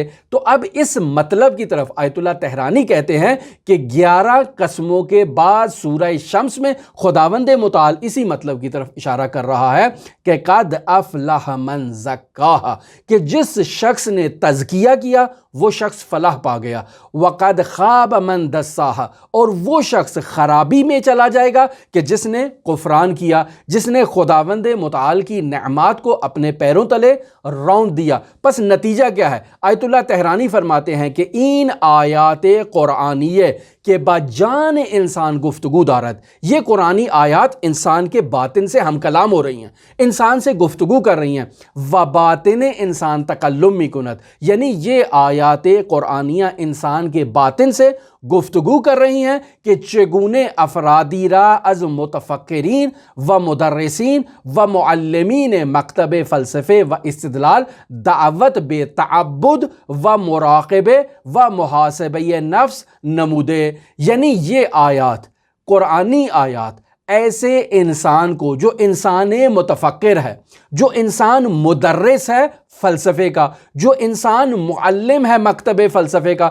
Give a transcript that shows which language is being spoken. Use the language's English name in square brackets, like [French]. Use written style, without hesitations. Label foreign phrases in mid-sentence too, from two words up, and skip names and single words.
[Urdu] تو اب اس مطلب کی طرف آیت اللہ طحرانی کہتے ہیں کہ 11 قسموں کے بعد سورہ شمس میں خداوند متعال اسی مطلب کی طرف اشارہ کر رہا ہے کہ [Arabic] قد افلح من زکاہا، [Urdu] کہ جس شخص نے تزکیہ کیا وہ شخص فلاح پا گیا، [Arabic] وقد خواب من دساہا، [Urdu] اور وہ شخص خرابی میں چلا جائے گا کہ جس نے کفران کیا، جس نے خداوند متعال کی نعمات کو اپنے پیروں تلے روند دیا۔ پس نتیجہ کیا ہے؟ آیت اللہ طحرانی فرماتے ہیں کہ [Persian] این آیات قرآنیہ کہ بجان انسان گفتگو دارت، [Urdu] یہ قرآنی آیات انسان کے باطن سے ہم کلام ہو رہی ہیں، انسان سے گفتگو کر رہی ہیں۔ [Persian] و باطن انسان تکلم می کند، [Urdu] یعنی یہ آیات قرآنیہ انسان کے باطن سے گفتگو کر رہی ہیں کہ [Persian] چگونے افرادی را از متفکرین و مدرسین و معلمین مکتب فلسفے و استدلال دعوت بے تعبد و مراقبے و محاسبہ نفس نمودے، [Urdu] یعنی یہ آیات، قرآنی آیات ایسے انسان کو جو انسان متفکر ہے، جو انسان مدرس ہے فلسفے کا، جو انسان معلم ہے مکتب فلسفے کا،